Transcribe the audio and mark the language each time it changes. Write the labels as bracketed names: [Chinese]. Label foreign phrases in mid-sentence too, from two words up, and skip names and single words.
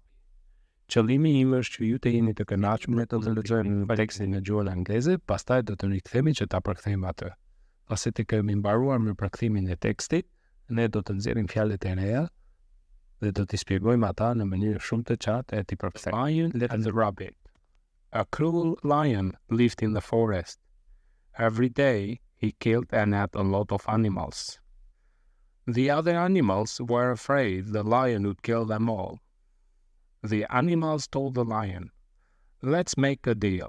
[Albanian] Qëllimi im është që ju të jeni të kënaqur me të lexojmë tekstin në gjuhën angleze, pastaj do të rikthehemi që ta përkthejmë atë. Pasi të kemi mbaruar me përkthimin e tekstit, ne do të nxjerrim fjalët e reja dhe do t'i shpjegojmë ata në mënyrë shumë të qartë e t'i përkthejmë. [English] Lion and the rabbit. A cruel lion lived in the forest. Every day he killed and ate a lot of animals. The other animals were afraid the lion would kill them all. The animals told the lion, "Let's make a deal.